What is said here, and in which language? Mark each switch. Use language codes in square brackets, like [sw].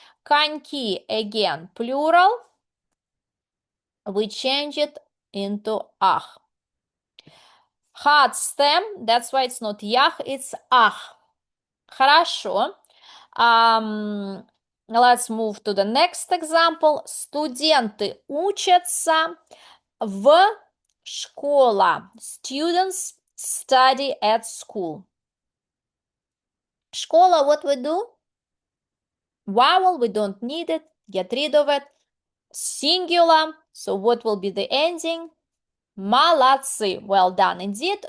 [en] Коньки, again, plural. We change it into ах. Hard stem, that's why it's not ях, it's ах. [ru] Хорошо. [en] Let's move to the next example. [ru] Студенты учатся в школа. [en] Students study at school. Школа, what we do? Vowel, we don't need it. Get rid of it. Singular, so what will be the ending? [ru] Молодцы. [en] Well done indeed.